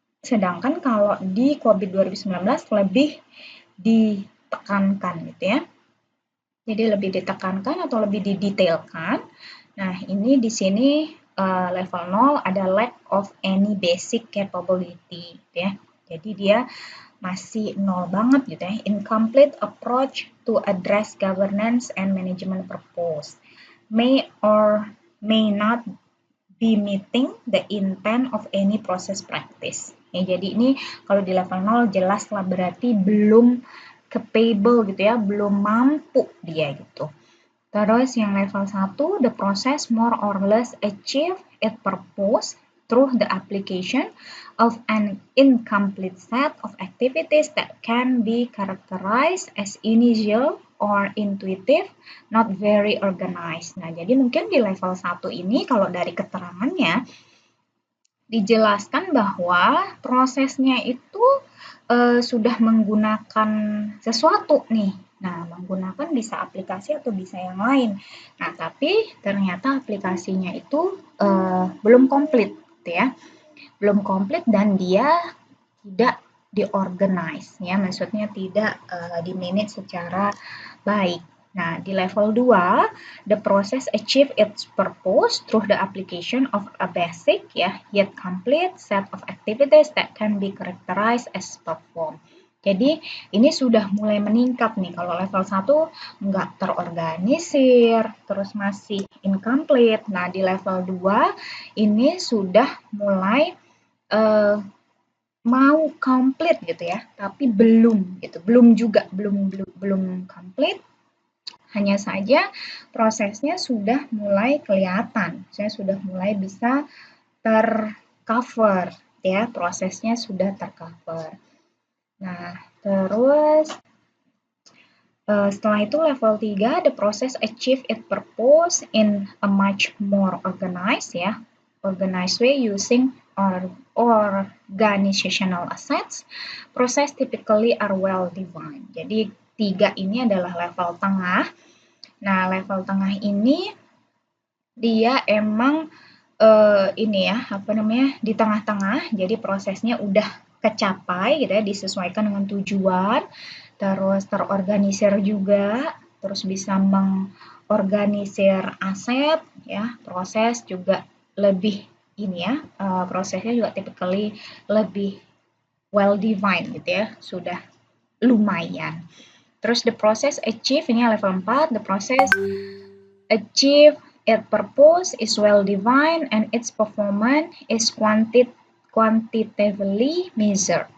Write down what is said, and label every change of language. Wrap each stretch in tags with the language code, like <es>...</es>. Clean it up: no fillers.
<id>Sedangkan kalau di COVID 2019 lebih ditekankan gitu ya. Jadi lebih ditekankan atau lebih didetailkan. Nah, ini di sini level 0 ada</id> <en>lack of any basic capability</en> <id>gitu ya. Jadi dia masih 0 banget gitu ya.</id> <en>Incomplete approach to address governance and management purpose. May or may not be meeting the intent of any process practice.</en> <id>Ya, jadi ini kalau di level 0 jelas lah berarti belum capable gitu ya, belum mampu dia gitu. Terus yang level 1,</id> <en>the process more or less achieve its purpose through the application of an incomplete set of activities that can be characterized as initial or intuitive, not very organized.</en> <id>Nah, jadi mungkin di level 1 ini kalau dari keterangannya dijelaskan bahwa prosesnya itu sudah menggunakan sesuatu nih. Nah, menggunakan bisa aplikasi atau bisa yang lain. Nah, tapi ternyata aplikasinya itu belum komplit, gitu ya. Belum komplit dan dia tidak diorganize, ya, maksudnya tidak di-manage secara baik. Nah, di level 2,</id> <en>the process achieve its purpose through the application of a basic, ya, yet complete set of activities that can be characterized as perform.</en> <id>Jadi, ini sudah mulai meningkat nih. Kalau level 1 nggak terorganisir, terus masih incomplete. Nah, di level 2 ini sudah mulai mau komplit gitu ya, tapi belum gitu, belum komplit. Hanya saja prosesnya sudah mulai kelihatan, saya sudah mulai bisa tercover ya, prosesnya sudah tercover. Nah, terus setelah itu level 3,</id> <en>the process achieve its purpose in a much more organized ya, organized way using organizational assets. Process typically are well defined.</en> <id>Jadi 3 ini adalah level tengah. Nah, level tengah ini dia emang ini ya, apa namanya, di tengah-tengah. Jadi prosesnya udah kecapai gitu ya, disesuaikan dengan tujuan, terus terorganisir juga, terus bisa mengorganisir aset, ya, proses juga lebih ini ya, prosesnya juga typically lebih</id> <en>well defined</en> <id>gitu ya, sudah lumayan.</id> <en>Terus the process achieve</en> <id>ini level 4,</id> <en>the process achieve its purpose is well defined and its performance is quantitatively measured.</en>